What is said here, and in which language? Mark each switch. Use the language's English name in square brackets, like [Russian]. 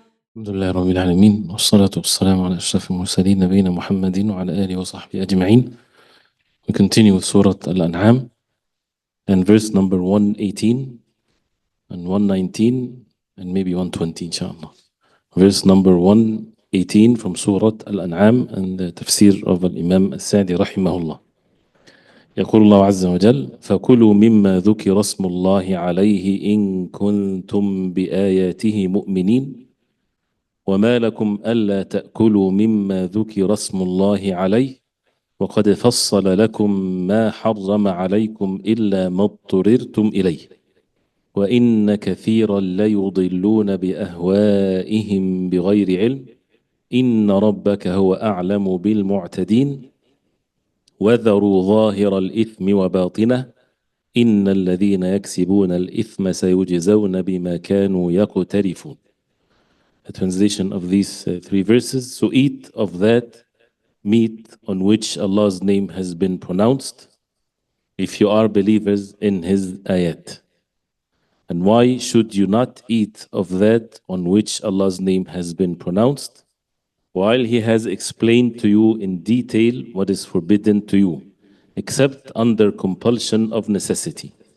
[Arabic] الحمد لله رب العالمين والصلاة والسلام على أشرف المرسلين نبينا محمد وعلى آله وصحبه أجمعين. [English] We continue with Surah Al-An'am and verse number 118 and 119 and maybe 120 inshallah. Verse number 118 from Surah Al-An'am and the Tafseer of Imam Al-Sa'di [Arabic] رحمه الله. يقول الله عز وجل: فكلوا مما ذكر اسم الله عليه إن كنتم بآياته مؤمنين وما لكم ألا تأكلوا مما ذكر اسم الله عليه وقد فصل لكم ما حرم عليكم إلا ما اضطررتم إليه وإن كثيرا ليضلون بأهوائهم بغير علم إن ربك هو أعلم بالمعتدين وذروا ظاهر الإثم وباطنه إن الذين يكسبون الإثم سيجزون بما كانوا يقترفون. [English] A translation of these three verses. So eat of that meat on which Allah's name has been pronounced if you are believers in His ayat. And why should you not eat of that on which Allah's name has been pronounced while He has explained to you in detail what is forbidden to you except under compulsion of necessity?